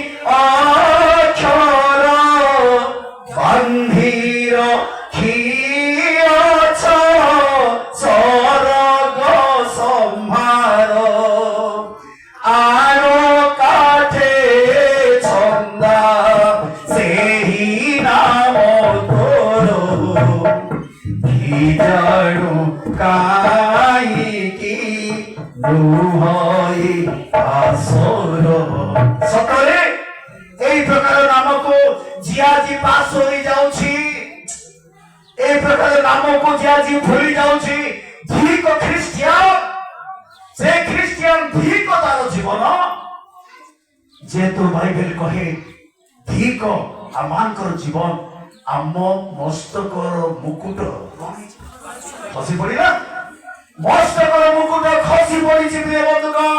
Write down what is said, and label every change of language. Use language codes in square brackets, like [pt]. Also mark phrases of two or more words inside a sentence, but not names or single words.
[or] ଅକ୍ଷର ବାନ୍ଧି ରଖିଅଛ ସରଗ ସମ୍ଭାର ଆର କାଠେ ଛନ୍ଦା ସେହି ନାମ ତୋର ଜାଣୁ କାହିଁକି ଲୁହଇ ଆସର। ସତରେ ଏଇ ପ୍ରକାର নামକୁ ଯିଏ ଆଜି ପାଶୋରି ଯାଉଛି, এই ପ୍ରକାର ନାମକୁ ଯିଏ ଆଜି ଭୁଲି ଯାଉଛି, ଧିକ ଖ୍ରୀଷ୍ଟିଆନ, ସେ ଖ୍ରୀଷ୍ଟିଆନ ଧିକ ତାର ଜୀବନ। ଯେହେତୁ ବାଇବେଲ କହେ ଧିକ ଆମମାନଙ୍କର ଜୀବନ ଆମ ମସ୍ତକର ମୁକୁଟ ଖସି ପଡିଲା, ମସ୍ତକର ମୁକୁଟ ଖସି ପଡିଛି ପ୍ରିୟ ବନ୍ଧୁଗଣ।